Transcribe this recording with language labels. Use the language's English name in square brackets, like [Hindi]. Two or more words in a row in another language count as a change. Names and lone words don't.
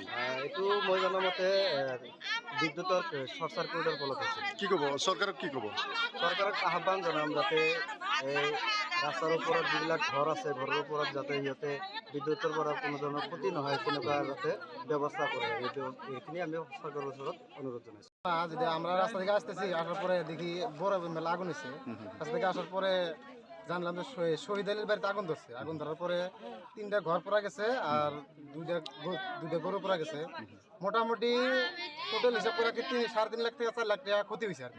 [Assamese] এইটো মই জনামতে বিদ্যুতৰ শ্বৰ্ট চাৰ্কিটৰ ফলত হৈছে। কি ক'ব চৰকাৰক? কি ক'ব? চৰকাৰক আহ্বান জনাম যাতে এই ৰাস্তাৰ ওপৰত যিবিলাক ঘৰ আছে, ঘৰৰ ওপৰত যাতে সিহঁতে বিদ্যুতৰ পৰা কোনো ধৰণৰ ক্ষতি নহয় তেনেকুৱা যাতে ব্যৱস্থা কৰে। এইখিনি আমি সরকারের ওসরত অনুরোধ জানাইছি। [Bangla] যদি আমরা রাস্তা থেকে আসতেছি, আসার পরে দেখি বড় মেলা আগুন হয়েছে। রাস্তা থেকে আসার পরে জানলাম যে শহীদ আলীর বাড়িতে আগুন ধরছে। আগুন ধরার পরে 3টা ঘর পড়া গেছে আর দুইটা গরু পড়া গেছে। মোটামুটি টোটাল হিসাব করে 3.5 লাখ থেকে 4 লাখ টাকা ক্ষতি হয়েছে আর কি।